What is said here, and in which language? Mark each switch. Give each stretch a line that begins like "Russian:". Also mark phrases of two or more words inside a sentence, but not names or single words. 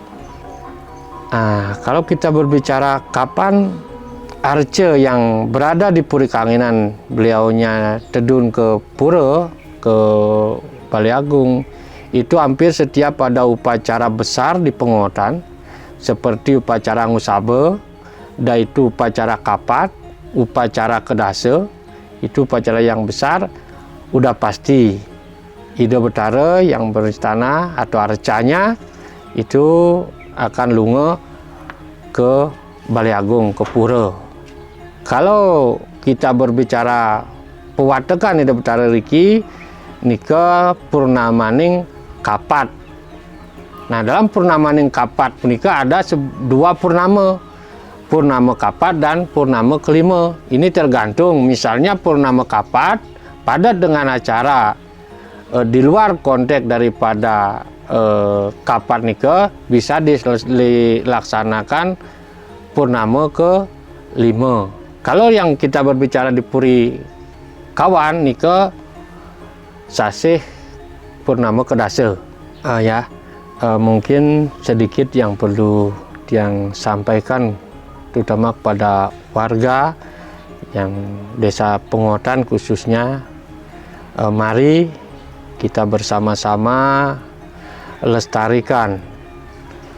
Indonesian: Kalau kita berbicara kapan arca yang berada di Puri Kanginan beliaunya tedun ke Pura, ke Baliagung, itu hampir setiap ada upacara besar di pengotan seperti upacara ngusabe, dan itu upacara kapat, upacara kedase, itu upacara yang besar, udah pasti Nida Betara yang beristana atau arcanya itu akan lunga ke Baliagung, ke Pura. Kalau kita berbicara pewatekan Nida Betara
Balinese: Riki nika purnamaning kapat.
Indonesian: Nah, dalam
Balinese: purnamaning kapat nika
Indonesian: ada 2 purnama, purnama kapat dan purnama kelima. Ini tergantung, misalnya purnama kapat padat dengan acara di luar konteks daripada kapat nika bisa dilaksanakan purnama ke-5. Kalau yang kita berbicara di Puri Kawan
Balinese: nika sasih
Indonesian: purnama kedase. Mungkin sedikit yang perlu yang sampaikan terutama kepada warga yang desa Pengotan khususnya, mari kita bersama-sama lestarikan